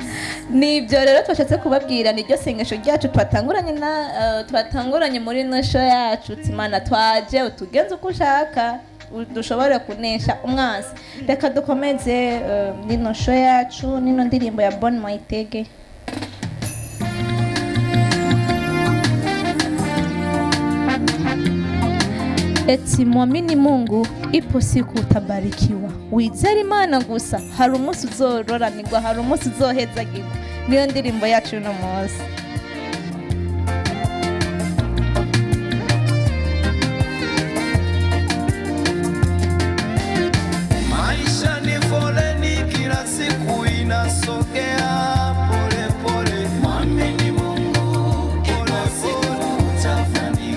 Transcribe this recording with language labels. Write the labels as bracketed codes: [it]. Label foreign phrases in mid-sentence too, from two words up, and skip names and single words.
[rw] Nibyo rero twashatse kubabwira niryo sengesho ryacu twatanguranye muri no show yacu Imana twaje utugenze uko ushaka dushobora kunesha umwansi. Reka dukomeze nino show yacu nino ndirimbo ya Bon Maitege. [sw] Eti muamini Mungu, ipo siku utabarikiwa. [rw] Wizera Imana gusa, hari umunsi uzororanirwa, hari umunsi uzohezagirwa. Niyo ndirimbo yacu uno munsi. [sw] Maisha ni foleni, kila siku inasogea pole pole. Mwamini Mungu, kila siku utafanikiwa.